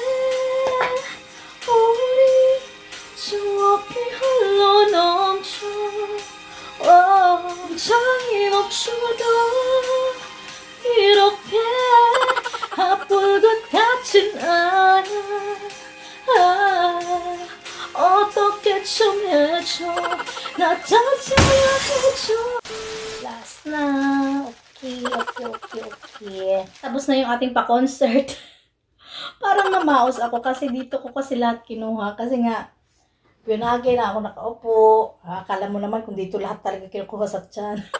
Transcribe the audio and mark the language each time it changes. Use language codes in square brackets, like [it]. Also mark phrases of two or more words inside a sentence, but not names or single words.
[ko] 우리 추억이 홀로 넘쳐 장이 멈춰도 이렇게 아플 것 같진 않아 어떻게 좀 해줘 나 다시야 해줘 [tl] Last na. Okay. Tapos na yung ating pa-concert. Parang namaos ako kasi dito ko kasi lahat kinuha. Kasi nga, binagay na ako nakaupo. Akala mo naman kung dito lahat talaga kinukuha sa tiyan.